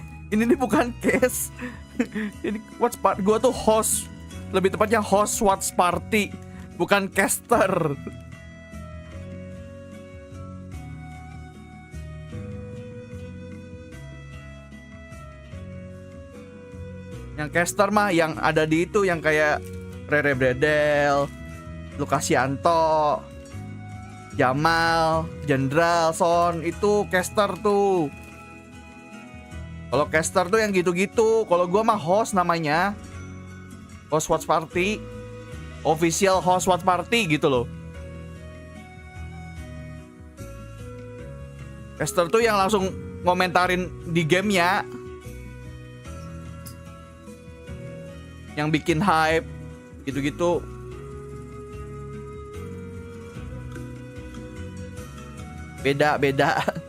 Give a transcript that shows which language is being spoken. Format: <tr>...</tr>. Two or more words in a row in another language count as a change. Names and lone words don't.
<id>Ini nih bukan case. Ini</id> <en>watch party,</en> <id>gua tuh host. Lebih tepatnya</id> <en>host watch party,</en> <id>bukan caster. Yang caster mah yang ada di itu, yang kayak Rere Bredel, Lukasianto, Jamal, Jenderal, Son, itu caster tuh. Kalau caster tuh yang gitu-gitu. Kalau gua mah host namanya.</id> <en>Host watch party. Official host watch party</en> <id>gitu loh. Caster tuh yang langsung ngomentarin di gamenya, yang bikin hype gitu-gitu. Beda.</id>